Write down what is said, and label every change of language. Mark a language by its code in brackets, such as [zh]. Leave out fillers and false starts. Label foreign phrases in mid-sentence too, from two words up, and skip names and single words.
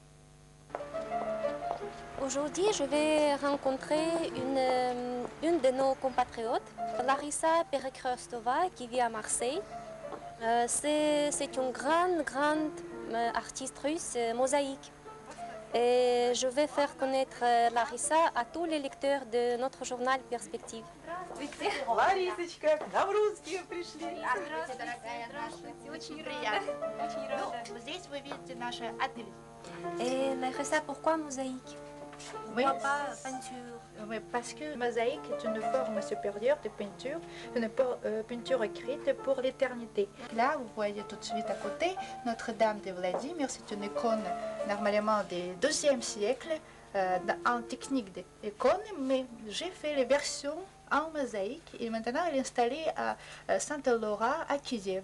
[fr] Aujourd'hui, je vais rencontrer une de nos compatriotes, Larissa Perekrostova, qui vit à Marseille. C'est une grande artiste russe, mosaïque. Et je vais faire connaître Larissa à tous les lecteurs de notre journal Perspective. [ru] Ларисочка, к нам русские пришли. Здравствуйте, дорогая наша. Очень приятно. Очень рада. Ну, здесь вы видите наш ателье. [fr] Et Larissa, pourquoi mosaïque? Pourquoi pas peinture? Oui, parce que mosaïque est une forme supérieure de peinture, une peinture écrite pour l'éternité. Là, vous voyez tout de suite à côté Notre-Dame de Vladimir. C'est une icône normalement du XIIe siècle, en technique d'icône, mais j'ai fait les versions en mosaïque et maintenant elle est installée à Sainte-Laura à Kiev.